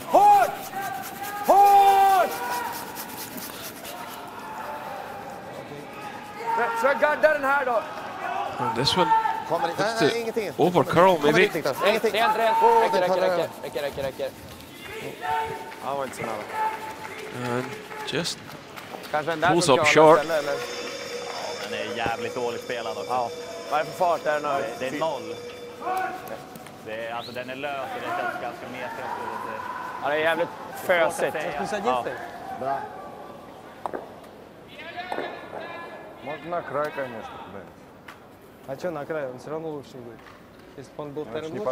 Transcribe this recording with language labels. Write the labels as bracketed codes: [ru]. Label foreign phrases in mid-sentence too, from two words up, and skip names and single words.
[en] And this one, over curl maybe. And just pulls up short. [sv] Den är jävligt dåligt spelad också. Vad är det för fart där nu? Det är 0. Det är, alltså den är lös och det känns ganska mesigt. Ja, det är jävligt fösigt. Ja. [ru] Да. Можно на край, конечно, да. А что на край? Он все равно лучше будет. Если бы он был Значит, не вторым